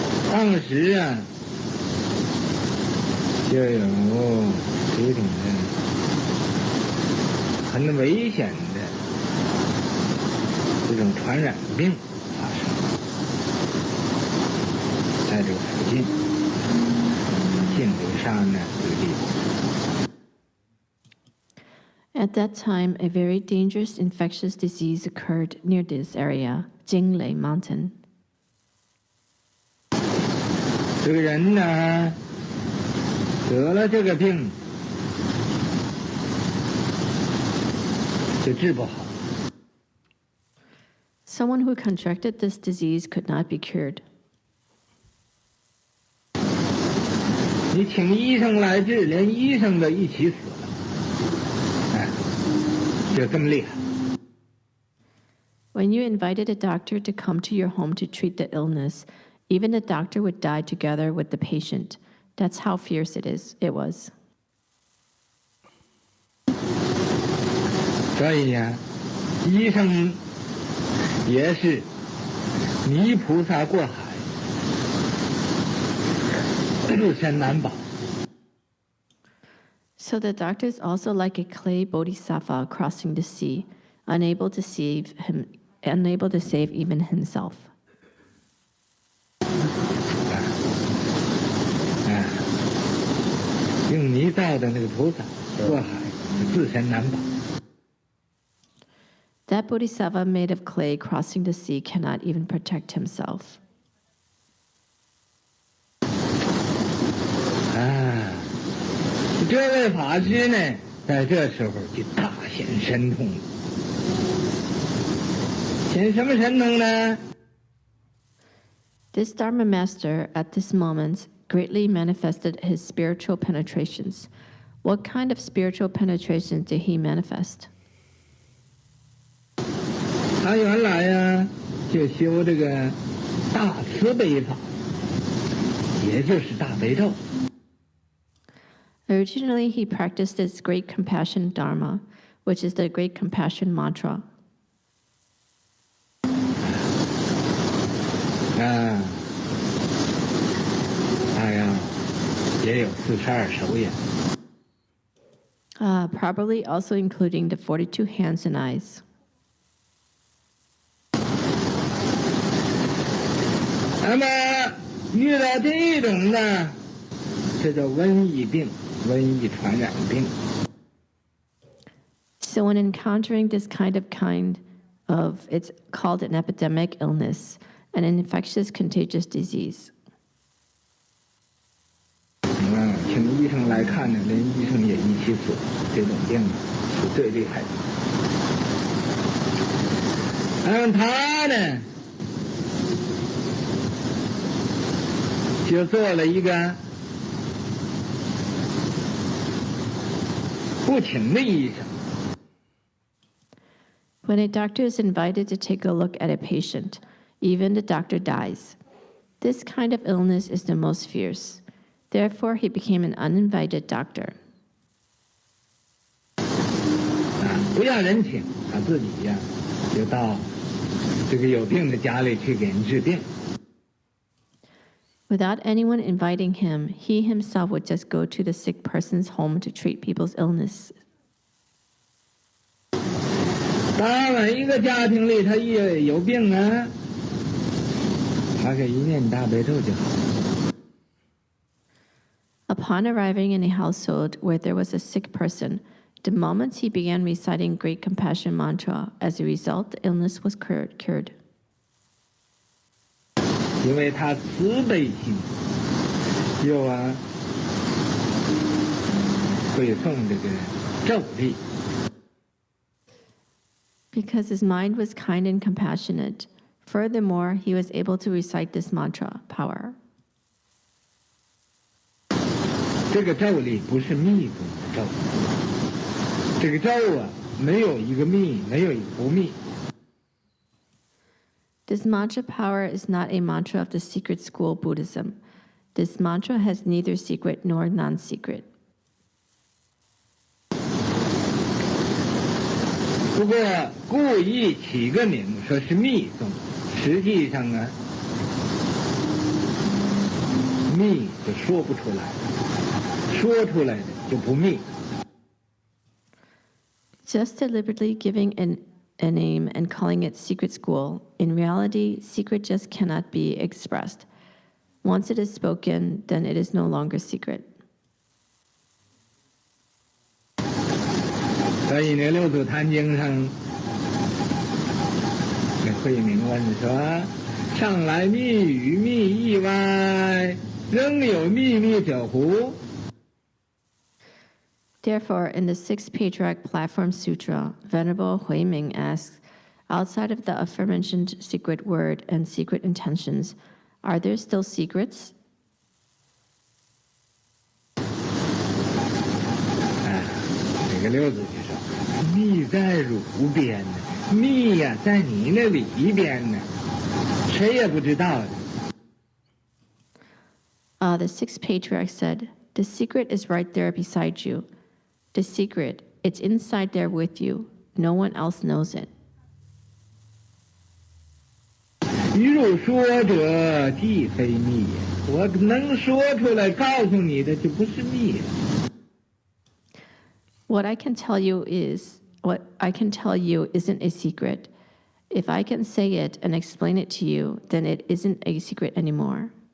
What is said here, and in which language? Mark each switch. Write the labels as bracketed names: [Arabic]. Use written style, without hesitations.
[Chinese] 当时啊，就有这种的很危险的这种传染病发生，在这个附近，净流山呢这个地方。 [English] At that time, a very dangerous infectious disease occurred near this area, Jinglei Mountain. [Chinese] 这个人呢，得了这个病，就治不好。 [English] Someone who contracted this disease could not be cured. [Chinese] 你请医生来治，连医生都一起死了，哎，就这么厉害。 [English] When you invited a doctor to come to your home to treat the illness, even the doctor would die together with the patient. That's how fierce it was. [Chinese] 所以呀，医生也是泥菩萨过海，自身难保。 [English] So the doctor is also like a clay bodhisattva crossing the sea, unable to save even himself. [Chinese] 用泥造的那个菩萨过海，自身难保。 [English] That bodhisattva made of clay crossing the sea cannot even protect himself. [Chinese] 啊，这位法师呢，在这时候就大显神通了。显什么神通呢？ [English] This Dharma master, at this moment, greatly manifested his spiritual penetrations. What kind of spiritual penetration did he manifest? [Chinese] 他原来呀，就修这个大慈悲法，也就是大悲咒。 [English] Originally, he practiced this great compassion Dharma, which is the great compassion mantra. [Chinese] 啊，他呀，也有42手眼。 [English] Probably also including the 42 hands and eyes. [Chinese] 那么遇到这种呢，这叫瘟疫病，瘟疫传染病。 [English] So when encountering this kind of, it's called an epidemic illness, an infectious contagious disease. [Chinese] 请医生来看呢，连医生也一起死，这种病是最厉害的。他呢，就做了一个不请的医生。 [English] When a doctor is invited to take a look at a patient, even the doctor dies. This kind of illness is the most fierce. Therefore, he became an uninvited doctor. [Chinese] 不要人请，他自己呀，就到这个有病的家里去给人治病。 [English] Without anyone inviting him, he himself would just go to the sick person's home to treat people's illness. [Chinese] 到了一个家庭里，他也有病啊，他给一念大悲咒就好了。 [English] Upon arriving in a household where there was a sick person, the moment he began reciting great compassion mantra, as a result, the illness was cured. [Chinese] 因为他慈悲心，又会诵这个咒力。 [English] Because his mind was kind and compassionate. Furthermore, he was able to recite this mantra, power. [Chinese] 这个咒力不是密宗的咒，这个咒没有一个密，没有一个不密。 [English] This mantra power is not a mantra of the secret school Buddhism. This mantra has neither secret nor non-secret. [Chinese] 不过故意起个名说是密宗，实际上呢，密就说不出来了，说出来的就不密。 [English] Just deliberately giving a name and calling it secret school, in reality, secret just cannot be expressed. Once it is spoken, then it is no longer secret. [Chinese] 所以呢，《六祖坛经》上，那慧明问说：“上来密语密意外，仍有秘密者乎？” [English] Therefore, in the Sixth Patriarch Platform Sutra, Venerable Huiming asks, outside of the aforementioned secret word and secret intentions, are there still secrets? [Chinese] 这个六祖就说：“密在汝边呢，密呀，在你那里边呢，谁也不知道的。” [English] The Sixth Patriarch said, the secret is right there beside you. The secret, it's inside there with you. No one else knows it. [Chinese] 于汝说者，既非密也。我能说出来告诉你的，就不是密了。 [English] What I can tell you isn't a secret. If I can say it and explain it to you, then it isn't a secret anymore.